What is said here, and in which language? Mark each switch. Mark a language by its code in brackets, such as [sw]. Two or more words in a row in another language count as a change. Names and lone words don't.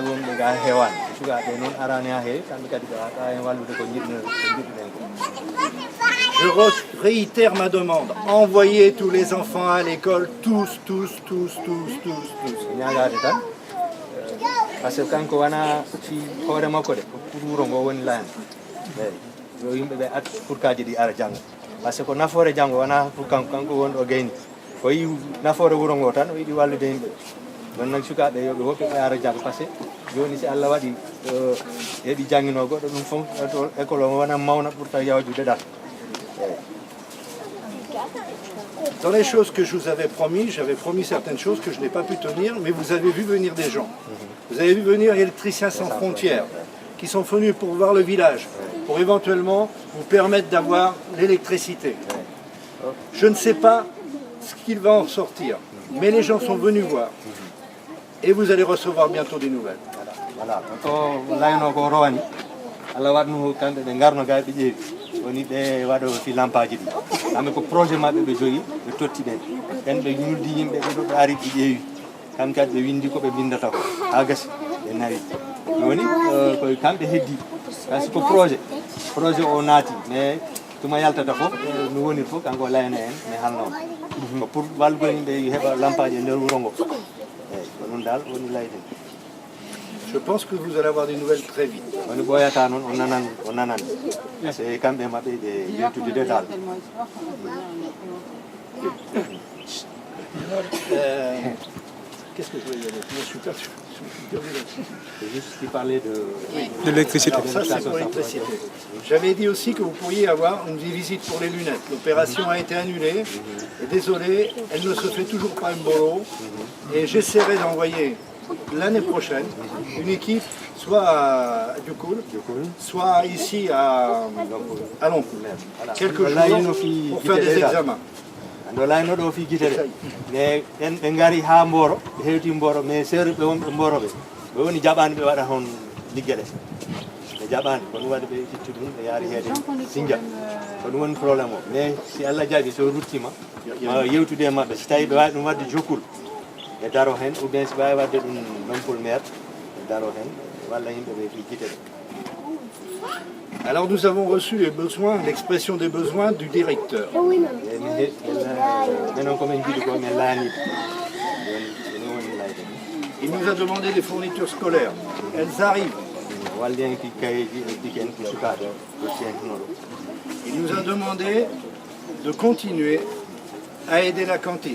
[fr] je réitère ma demande. Envoyez tous les enfants à l'école, tous. Parce que quand on a fait le makode, pour nous on l'a. Mais il y a pour cadre [ff] di arjang. [fr] Parce que [ff] na fore jango wana [fr] pour quand on organise. [ff] Koi na fore wurongo tan o idi walude himbe. Don nak suka be yobe hoppe arjang [fr] parce que [ff] joni si Allah wadi hebi jangino goddo dum fon école wana mawna pour ta yawjude dal. [fr] Dans les choses que je vous avais promis, j'avais promis certaines choses que je n'ai pas pu tenir, mais vous avez vu venir des gens. Vous avez vu venir Électriciens sans frontières, qui sont venus pour voir le village, pour éventuellement vous permettre d'avoir l'électricité. Je ne sais pas ce qu'il va en sortir, mais les gens sont venus voir. Et vous allez recevoir bientôt des nouvelles. Voilà. [ff] Woni ɓe waɗo fi lampaji ɗi kamɓe ko projet maɓɓe ɓe jogui ɓe totti ɗen ɓen ɓe ñuldi yimɓe ɓe ɗo ari ɓe ƴeewi kamɓe kadi ɓe windi ko ɓe bindata ko ha gasi ɓe nawi joni koye kamɓe heddi kasi ko projet o naati mais tuma yaltata fof no wonir fof kanko layana en mi halno ko pour wallugo yimɓe heeɓa lampaji e nder wuuro ngo eyyi ko ɗum dal woni layden. [fr] Je pense que vous allez avoir des nouvelles très vite. C'est quand même des détails. Qu'est-ce que je voulais dire? Je suis perdu. C'est juste qu'il parlait De l'électricité. Alors ça, c'est pour l'électricité. J'avais dit aussi que vous pourriez avoir une visite pour les lunettes. L'opération a été annulée. Et désolé, elle ne se fait toujours pas une bolo. Et j'essaierai d'envoyer l'année prochaine une équipe soit à Dukoul, soit ici à Lompoul. Quelques jours pour faire des examens. [ff] ando layno ɗo fi guitere mais en ɓe gari ha Mboro ɓe hewti Mboro mais seeɗa ɓe wonɓe Mboro ɓe woni jaɓani ɓe waɗa hon liggueɗe ɓe jaɓani ko ɗum waɗi ɓe itti ɗum ɓe yaari heede Sindia ko ɗum woni probléme o mais si Allah jaaɓi so ruttima ma yewtude e mabɓe so tawi ɓe wawi ɗum wadde jokkul ɓe daro hen [fr] ou bien [ff] so wawi wadde ɗum Lompoul maire ɓe daro hen walla yimɓe ɓe fi guitere. [fr] Alors nous avons reçu les besoins, l'expression des besoins du directeur. Il nous a demandé des fournitures scolaires. Elles arrivent. Il nous a demandé de continuer à aider la cantine.